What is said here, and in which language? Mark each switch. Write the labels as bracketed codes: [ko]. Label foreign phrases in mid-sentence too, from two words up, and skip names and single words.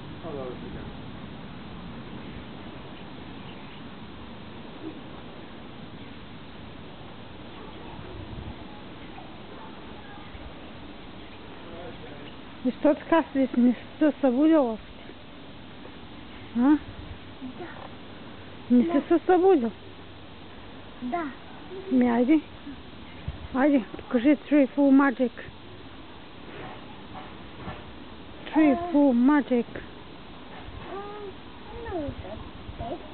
[bg] Защо така си не се събудил още? А? Да. Не си се събудил? Да. Айде. Айде, покажи Tree Full Magic. Tree Full Magic. [en] No, that's it.